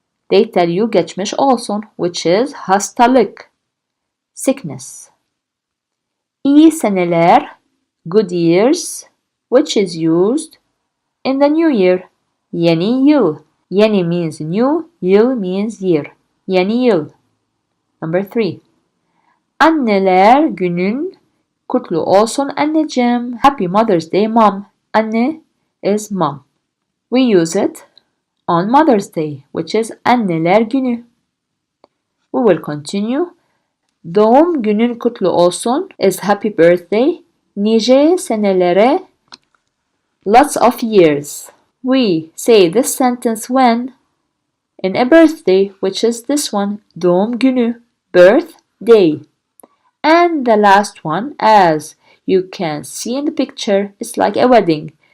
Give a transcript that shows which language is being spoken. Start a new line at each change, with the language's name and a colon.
English: They tell you
Turkish: geçmiş olsun,
English: which is
Turkish: hastalık,
English: sickness.
Turkish: İyi seneler,
English: good years, which is used in the new year.
Turkish: Yeni yıl.
English: Yeni means new, yıl means year.
Turkish: Yeni yıl.
English: Number 3.
Turkish: Anneler günün kutlu olsun anneciğim.
English: Happy Mother's Day, Mom. Anne is mom. We use it on Mother's Day, which is
Turkish: anneler günü.
English: We will continue.
Turkish: Doğum günün kutlu olsun
English: is happy birthday.
Turkish: Nice senelere,
English: lots of years. We say this sentence when in a birthday, which is this one,
Turkish: doğum günü,
English: birthday. And the last one, as you can see in the picture, it's like a wedding.